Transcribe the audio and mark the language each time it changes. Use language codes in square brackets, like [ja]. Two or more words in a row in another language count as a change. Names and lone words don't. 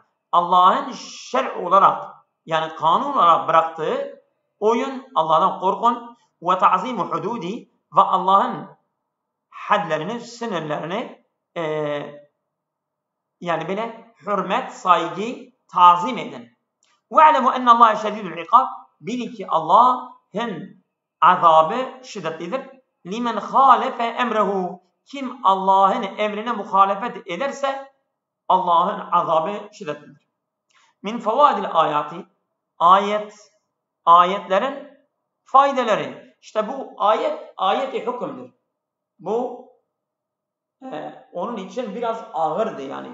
[tr] Allah'ın şer'i olarak, yani kanun olarak bıraktığı oyun, Allah'tan korkun ve [ar] تَعْظِيمُ حُدُودِ [tr] ve Allah'ın hadlerini, sınırlarını yani böyle hürmet, saygı, tazim edin. [ar] وَاَعْلَمُوا اَنَّ اللّٰهَ شَدِيدُ الْعِقَابِ [tr] Bilin ki Allah'ın azabı şiddetlidir. [ar] لِمَنْ خَالَفَ اَمْرَهُ [tr] Kim Allah'ın emrine muhalefet ederse Allah'ın azabı şiddetlidir. [ar] مِنْ فَوَائِدِ الْآيَاتِ [tr] ayetlerin faydaları. İşte bu ayet-i hükümdür. Bu onun için biraz ağırdı yani.